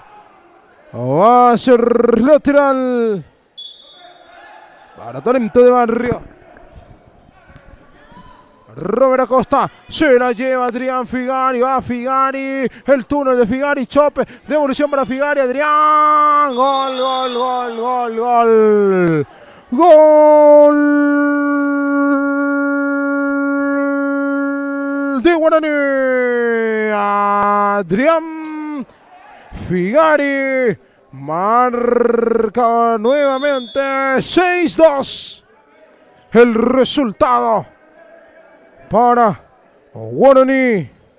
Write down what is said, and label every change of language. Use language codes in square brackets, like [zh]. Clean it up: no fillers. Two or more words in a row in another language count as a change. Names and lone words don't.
[es] Va a ser lateral para Talento de Barrio. Robert Acosta se la lleva Adrián Figari, va Figari, el túnel de Figari, chope, devolución para Figari, Adrián, gol, gol, gol, gol, gol, gol de Guaraní, Adrián Figari, marca nuevamente 6-2, el resultado para Guaraní.